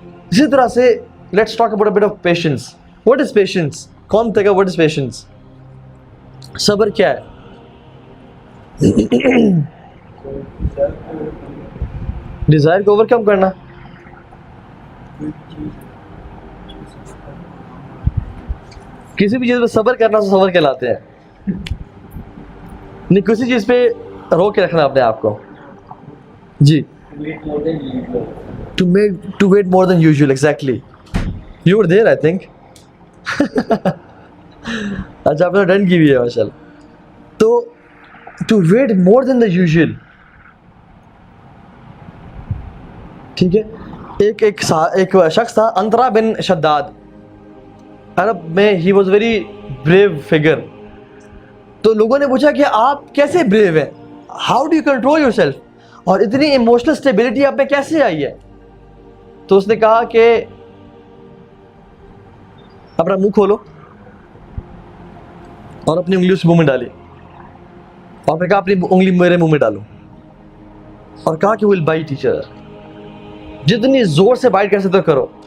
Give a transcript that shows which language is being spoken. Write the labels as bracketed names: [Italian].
[Urdu] اسی طرح سے [English] Let's talk about a bit of patience. What is patience? [Urdu] کون کہے گا واٹ از پیشنس؟ صبر کیا ہے؟ ڈیزائر کو اوور کم کرنا. کسی بھی چیز پہ صبر کرنا تو صبر کہلاتے ہیں. نہیں, کسی چیز پہ روک کے رکھنا اپنے آپ کو. [English] جی, to wait more than usual, exactly. You were there, I think. [Urdu] اچھا, آپ نے ڈن کی بھی ہے ماشاء اللہ. تو [English] to wait more than the usual, [Urdu] ٹھیک ہے. ایک شخص تھا, انطرا بن شداد, عرب میں [English] he was very brave figure. [Urdu] تو لوگوں نے پوچھا کہ آپ کیسے بریو ہیں, [English] how do you control your self, [Urdu] اور اتنی ایموشنل اسٹیبلٹی آپ میں کیسے آئی ہے؟ تو اس نے کہا کہ اپنا منہ کھولو اور اپنی انگلی اس منہ میں ڈالی, اور نے کہا اپنی انگلی میرے منہ میں ڈالو, اور کہا کہ [English] will bite each other, [Urdu] جتنی زور سے بائٹ کر سکتے ہو کرو.